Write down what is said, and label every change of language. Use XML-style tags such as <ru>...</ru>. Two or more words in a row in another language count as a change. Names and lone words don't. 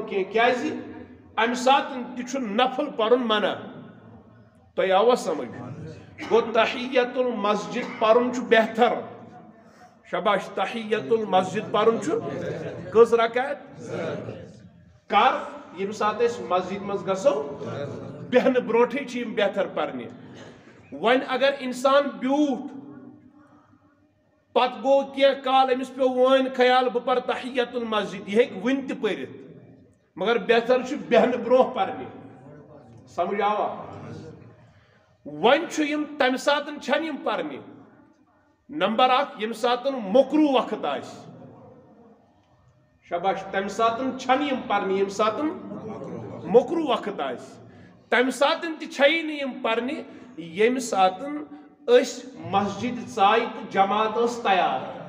<ks>کینٛہہ کیازِ امہِ ساتہٕ تہِ چھُ نفل پرُن منع تۄہہِ آوا سمجھ گوٚو تحیت المسجد پرُن چھُ بہتر شاباش تحیت المسجد پرُن چھُ کٔژ رکعت کر ییٚمہِ ساتہٕ أسۍ مسجد منٛز گژھو بیہنہٕ برونٛٹھٕے چھِ یِم بہتر پرنہِ وۄنۍ اگر انسان بیوٗٹھ پتہ گو کینٛہہ کال امس پیو وٲنۍ خیال بہٕ پر تحیت المسجد یہ ہیٚکہِ وُنہِ تہِ پٔرِتھ مگر بہتر چھُ بیہنہٕ برونٛہہ پرنہِ سمجھ آوا وۄنۍ چھُ یِم تمہِ ساتہٕ چھنہٕ یِم پرنہِ نمبر 1 ییٚمہِ ساتہٕ مۄکروٗ وقت آسہِ شاباش تمہِ ساتہٕ چھنہٕ یِم پرنہِ ییٚمہِ ساتہٕ مۄکروٗ وقت آسہِ تمہِ ساتہٕ تہِ چھیی نہٕ یِم پرنہِ ییٚمہِ ساتہٕ أسۍ مسجد ژایہِ تہٕ جماعت ٲس تیار</ks>